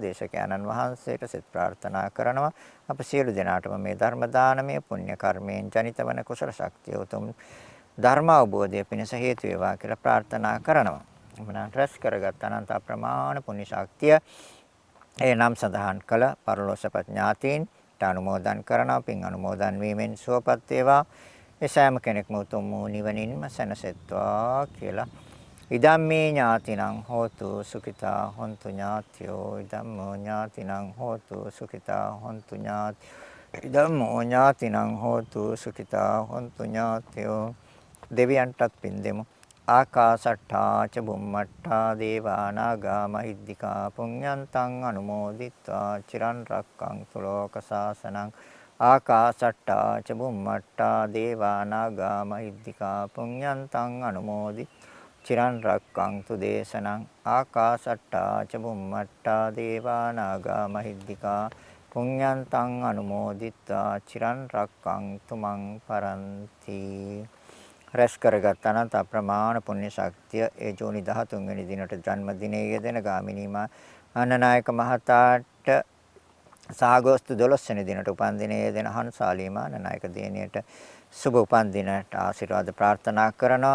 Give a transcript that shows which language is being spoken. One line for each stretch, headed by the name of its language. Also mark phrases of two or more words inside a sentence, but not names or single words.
Sinhala: දේශකයන්න් වහන්සේට සිත ප්‍රාර්ථනා කරනවා. අප සියලු දෙනාටම මේ ධර්ම දානමය පුණ්‍ය කර්මයෙන් ජනිත වන කුසල ශක්තිය උතුම් ධර්ම අවබෝධය පිණිස හේතු වේවා කියලා ප්‍රාර්ථනා කරනවා. මනන් රැස් කරගත් අනන්ත ප්‍රමාණ පුණ්‍ය ශක්තිය ඒ නම් සඳහන් කළ පරලෝසප ඥාතීන්ට අනුමෝදන් කරනවා. පින් අනුමෝදන් වීමෙන් සුවපත් වේවා. ඒ සෑම කෙනෙක්ම උතුම් වූ නිවනින්ම සැනසෙත්වා කියලා
Pali: ඉදම්මේ ඥාතිනං හෝතු සුඛිතා හොන්තු ඥාත්‍යෝ ඉදම්මෝ ඥාතිනං හෝතු සුඛිතා හොන්තු ඥාත්‍යෝ ඉදම්මෝ ඥාතිනං හෝතු සුඛිතා හොන්තු ඥාත්‍යෝ
Sinhala: දෙවියන්ටත් පින් දෙමු.
Pali: ආකාසට්ඨා ච බුම්මට්ඨා දේවා නාග මහිද්దికා පුඤ්ඤන්තං අනුමෝදිත්වා චිරන් රැක්කන්තු ලෝක සාසනං. ආකාසට්ඨා ච බුම්මට්ඨා දේවා නාග මහිද්దికා පුඤ්ඤන්තං අනුමෝදිත්වා චිරන් රැක්කන්තු දේශනං. ආකාසට්ඨා ච බුම්මට්ඨා දේවා නාග මහිද්దికා පුඤ්ඤන්තං අනුමෝදිත්වා චිරන් රැක්කන්තු මං පරන්ති.
Sinhala: රැස් කරගත් අනන්ත අප්‍රමාණ පුණ්‍ය ශක්තිය ඒ ජූනි 13 වෙනි දිනට ජන්මදිනයේ යෙදෙන ගාමිණී මාන්නනායක මහතාට සාගෝස්තු 12 වෙනි දිනට උපන් දිනයේ යෙදෙන හන්සාලී මාන්නනායක දිනයට සුබ උපන් දිනට ආශිර්වාද ප්‍රාර්ථනා කරනවා.